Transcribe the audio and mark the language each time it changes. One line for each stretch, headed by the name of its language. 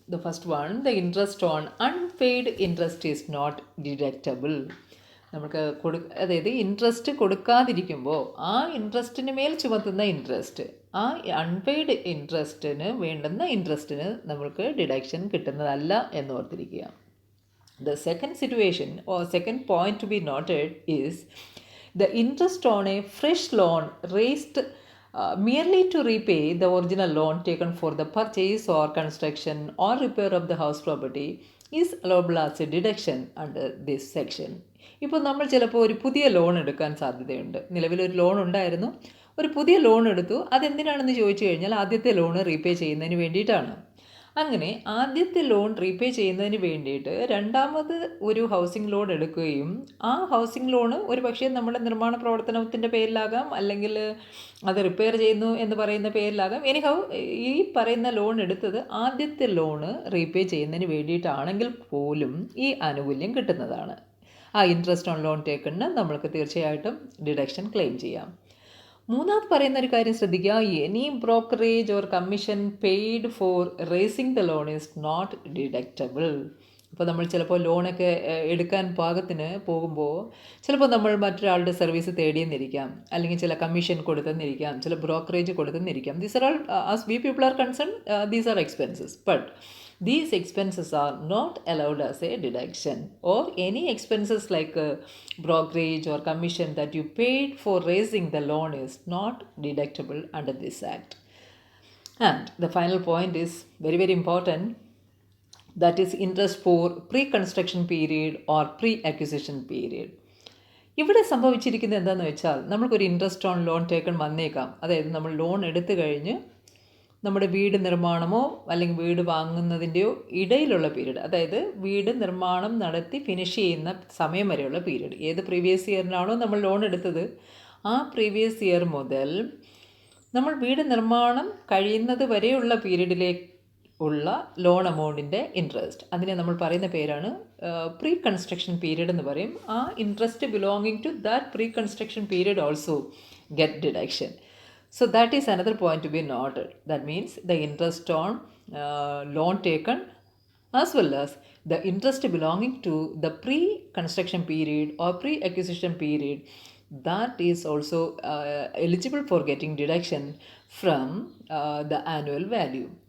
English: The first one, the interest on unpaid interest is not deductible.
Malayalam: നമുക്ക് അതായത് interest കൊടുക്കാതിരിക്കുമ്പോൾ ആ ഇൻട്രസ്റ്റിന് മേൽ ചുമത്തുന്ന ഇൻട്രസ്റ്റ്, ആ അൺപെയ്ഡ് ഇൻട്രസ്റ്റിന് വേണ്ടുന്ന ഇൻട്രസ്റ്റിന് നമുക്ക് ഡിഡക്ഷൻ കിട്ടുന്നതല്ല എന്ന് ഓർത്തിരിക്കുക.
English: The second situation or second point to be noted is the interest on a fresh loan raised merely to repay the original loan taken for the purchase or construction or repair of the house property is allowable as a deduction under this section.
Malayalam: ഇപ്പോൾ നമ്മൾ ചിലപ്പോൾ ഒരു പുതിയ loan എടുക്കാൻ സാധ്യതയുണ്ട്. നിലവിലൊരു loan ഉണ്ടായിരുന്നു, ഒരു പുതിയ ലോൺ എടുത്തു. അതെന്തിനാണെന്ന് ചോദിച്ചു കഴിഞ്ഞാൽ ആദ്യത്തെ ലോൺ റീപേ ചെയ്യുന്നതിന് വേണ്ടിയിട്ടാണ്. അങ്ങനെ ആദ്യത്തെ ലോൺ റീപേ ചെയ്യുന്നതിന് വേണ്ടിയിട്ട് രണ്ടാമത് ഒരു ഹൗസിംഗ് ലോൺ എടുക്കുകയും ആ ഹൗസിംഗ് ലോണ് ഒരു പക്ഷേ നമ്മുടെ നിർമ്മാണ പ്രവർത്തനത്തിൻ്റെ പേരിലാകാം, അല്ലെങ്കിൽ അത് റിപ്പയർ ചെയ്യുന്നു എന്ന് പറയുന്ന പേരിലാകാം. എനിഹൗ ഈ പറയുന്ന ലോൺ എടുത്തത് ആദ്യത്തെ ലോണ് റീപേ ചെയ്യുന്നതിന് വേണ്ടിയിട്ടാണെങ്കിൽ പോലും ഈ ആനുകൂല്യം കിട്ടുന്നതാണ്. ആ
English: interest on loan ടേക്കണിന്
Malayalam: നമ്മൾക്ക് തീർച്ചയായിട്ടും ഡിഡക്ഷൻ ക്ലെയിം ചെയ്യാം. മൂന്നാമത് പറയുന്ന ഒരു കാര്യം ശ്രദ്ധിക്കുക,
English: Any brokerage or commission paid for racing the loan is not deductible.
Malayalam: ഇപ്പോൾ നമ്മൾ ചിലപ്പോൾ ലോണൊക്കെ എടുക്കാൻ പാകത്തിന് പോകുമ്പോൾ ചിലപ്പോൾ നമ്മൾ മറ്റൊരാളുടെ സർവീസ് തേടിയെന്നിരിക്കാം, അല്ലെങ്കിൽ ചില കമ്മീഷൻ കൊടുത്തെന്നിരിക്കാം, ചില brokerage കൊടുത്തെന്നിരിക്കാം.
English: These are all as we people are concern, these are expenses. But these expenses are not allowed as a deduction, or any expenses like brokerage or commission that you paid for raising the loan is not deductible under this act. And the final point is very, very important, that is interest for pre-construction period or pre-acquisition period.
Malayalam: ഇവിടെ സംഭവിച്ചിരിക്കുന്നത് എന്താണെന്ന് വെച്ചാൽ, നമ്മൾക്കൊരു
English: interest on loan taken
Malayalam: വന്നേക്കാം. അതായത് നമ്മൾ loan എടുത്തു കഴിഞ്ഞ് നമ്മുടെ വീട് നിർമ്മാണമോ അല്ലെങ്കിൽ വീട് വാങ്ങുന്നതിൻ്റെയോ ഇടയിലുള്ള പീരീഡ്, അതായത് വീട് നിർമ്മാണം നടത്തി ഫിനിഷ് ചെയ്യുന്ന സമയം വരെയുള്ള പീരീഡ്, ഏത് പ്രീവിയസ് ഇയറിനാണോ നമ്മൾ ലോൺ എടുത്തത് ആ പ്രീവിയസ് ഇയർ മുതൽ നമ്മൾ വീട് നിർമ്മാണം കഴിയുന്നത് വരെയുള്ള പീരീഡിലേക്ക് ഉള്ള ലോൺ എമൗണ്ടിൻ്റെ ഇൻട്രസ്റ്റ്, അതിനെ നമ്മൾ പറയുന്ന പേരാണ് പ്രീ കൺസ്ട്രക്ഷൻ പീരീഡ് എന്ന് പറയും.
English: ആ interest belonging to that pre construction period also get deduction. So that is another point to be noted. That means the interest on loan taken as well as the interest belonging to the pre-construction period or pre-acquisition period, that is also eligible for getting deduction from the annual value.